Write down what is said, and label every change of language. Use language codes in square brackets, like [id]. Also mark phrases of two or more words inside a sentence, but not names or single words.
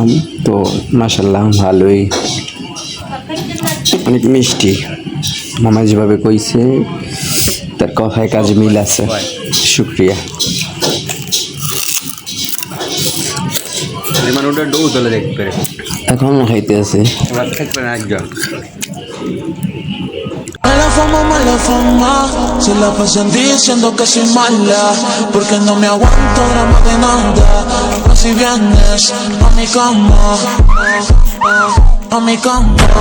[bn] তো মাশাল্লাহ ভালোই, অনেক মিষ্টি। মামা যেভাবে কইছে তার কথায় কাজে মিল আছে। শুক্রিয়া। এখন খাইতে আছে। [es] Mala fama, se la pasan diciendo que soy mala, porque no me aguanto drama de nada. Así vienes a mi cama, a mi cama.